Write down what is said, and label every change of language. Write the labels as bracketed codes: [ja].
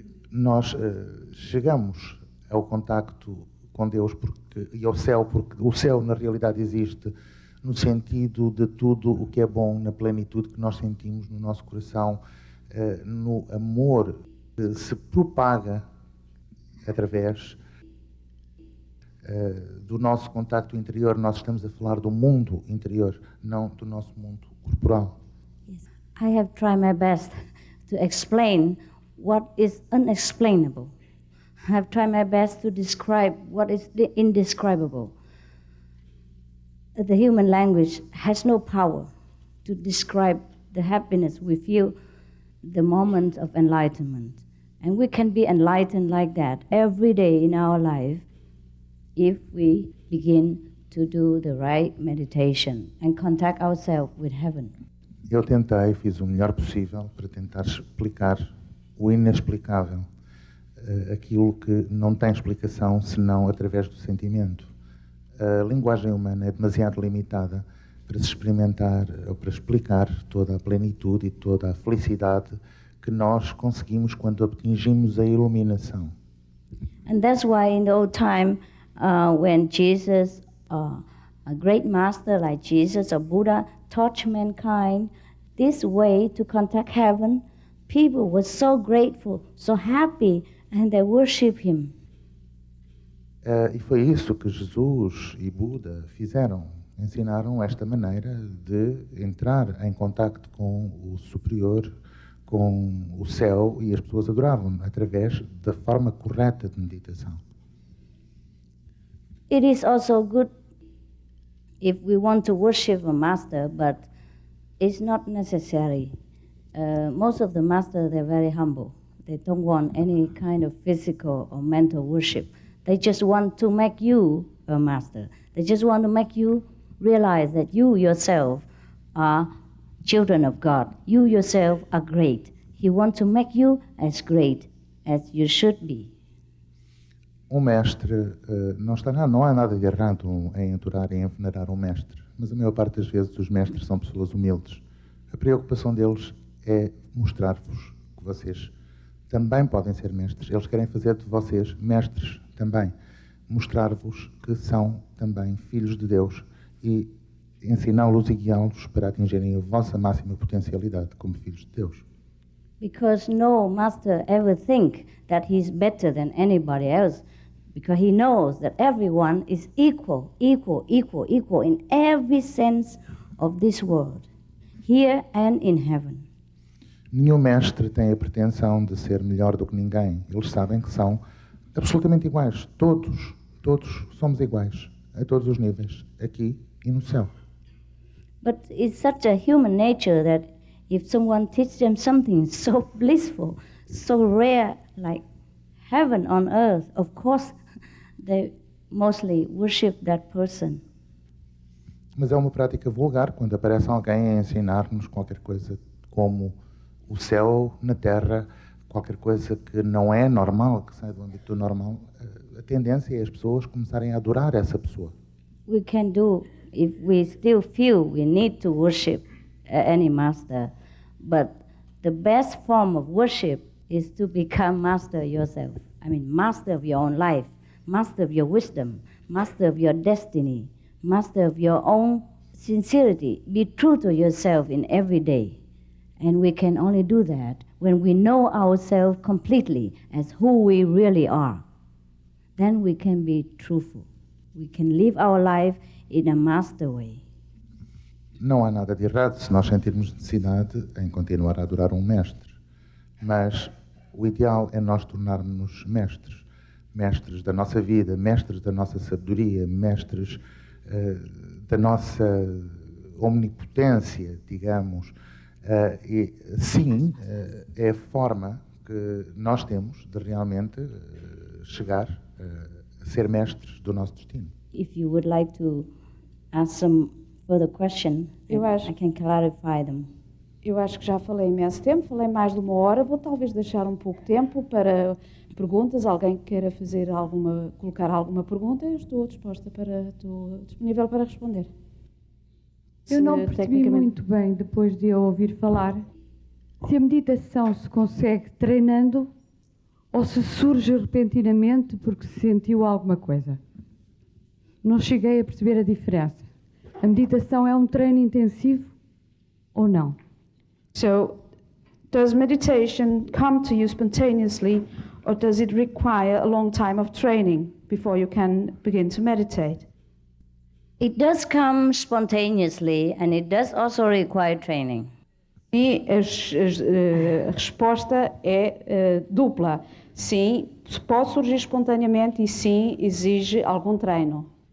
[pt] nós chegamos ao contacto com Deus e ao céu, porque o céu na realidade existe no sentido de tudo o que é bom, na plenitude que nós sentimos no nosso coração, no amor que se propaga através do nosso contacto interior. Nós estamos a falar do mundo interior, não do nosso mundo corporal. [en] Yes. I have tried my best to explain what is unexplainable. I have tried my best to describe what is the indescribable. The human language has no power to describe the happiness we feel the moment of enlightenment. And we can be enlightened like that every day in our life if we begin to do the right meditation and contact ourselves with heaven. [pt] Eu fiz o melhor possível para tentar explicar o inexplicável, aquilo que não tem explicação senão através do sentimento. A linguagem humana é demasiado limitada para se experimentar ou para explicar toda a plenitude e toda a felicidade que nós conseguimos quando atingimos a iluminação. [en] And that's why in the old time, when Jesus, a great master like Jesus or Buddha, taught mankind this way to contact heaven, people were so grateful, so happy, and they worship him. [pt] E foi isso que Jesus e Buda fizeram. Ensinaram esta maneira de entrar em contacto com o superior, com o céu, e as pessoas adoravam através da forma correta de meditação. [en] It is also good if we want to worship a master, but it's not necessary. Most of the masters, they're very humble. They don't want any kind of physical or mental worship. They just want to make you a master. They just want to make you realize that you yourself are children of God. You yourself are great. He wants to make you as great as you should be. [pt] Mestre, não há nada de errado em adorar e em venerar mestre, mas a maior parte das vezes os mestres são pessoas humildes. A preocupação deles é mostrar-vos que vocês também podem ser mestres. Eles querem fazer de vocês mestres também. Mostrar-vos que são também filhos de Deus e ensiná-los e guiá-los para atingirem a vossa máxima potencialidade como filhos de Deus. [en] Because no master ever think that he's better than anybody else, because he knows that everyone is equal in every sense of this world, here and in heaven. [pt] Nenhum mestre tem a pretensão de ser melhor do que ninguém. Eles sabem que são absolutamente iguais. Todos somos iguais, a todos os níveis, aqui e no céu. [en] But it's such a human nature that if someone teaches them something so blissful, so rare, like heaven on earth, of course they mostly worship that person. [pt] Mas é uma prática vulgar quando aparece alguém a ensinar-nos qualquer coisa como o céu na terra, qualquer coisa que não é normal, que sai do âmbito do normal. A tendência é as pessoas começarem a adorar essa pessoa. [en] We can do if we still feel we need to worship any master, but the best form of worship is to become master yourself. I mean, master of your own life, master of your wisdom, master of your destiny, master of your own sincerity. Be true to yourself in every day. And we can only do that when we know ourselves completely as who we really are. Then we can be truthful. We can live our life in a master way. [pt] Não há nada de errado se nós sentirmos necessidade em continuar a adorar um mestre. Mas o ideal é nós tornarmos-nos mestres. Mestres da nossa vida, mestres da nossa sabedoria, mestres da nossa omnipotência, digamos. E sim, é a forma que nós temos de realmente chegar a ser mestres do nosso destino. [en] If you would like to ask some further question, I can clarify them. [pt] Eu acho que já falei imenso tempo, falei mais de 1 hora, vou talvez deixar um pouco tempo para perguntas, alguém que queira colocar alguma pergunta, eu estou disponível para responder. Eu não percebi muito bem, depois de eu ouvir falar, se a meditação se consegue treinando ou se surge repentinamente porque se sentiu alguma coisa. Não cheguei a perceber a diferença. A meditação é um treino intensivo ou não? [en] So, does meditation come to you spontaneously, or does it require a long time of training before you can begin to meditate? It does come spontaneously, and it does also require training. [pt] E a resposta é dupla. Sim, pode surgir espontaneamente e sim, exige algum treino.